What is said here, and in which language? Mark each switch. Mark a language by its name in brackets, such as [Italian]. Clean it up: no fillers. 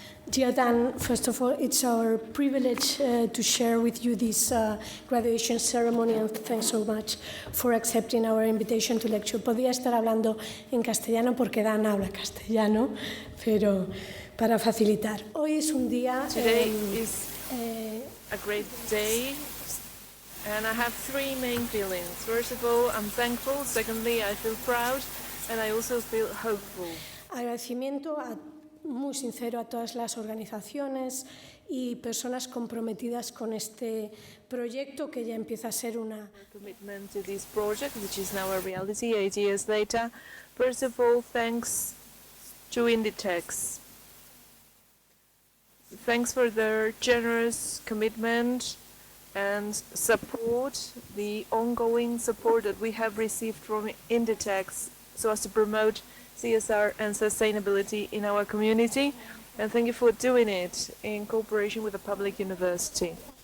[English] Dear Dan, first of all, it's our privilege to share with you this graduation ceremony, and thanks so much for accepting our invitation to lecture. [Spanish] Podría estar hablando en castellano porque Dan habla castellano, pero para facilitar. Hoy es un día... [English] Today is a great day, and I have three main feelings. First of all, I'm thankful. Secondly, I feel proud, and I also feel hopeful. [Spanish] Agradecimiento muy sincero a todas las organizaciones y personas comprometidas con este proyecto que ya empieza a ser una... [English] Commitment to this project, which is now a reality 8 years later. First of all, thanks to INDITEX. Thanks for their generous commitment and support, the ongoing support that we have received from INDITEX so as to promote CSR and sustainability in our community, and thank you for doing it in cooperation with the public university.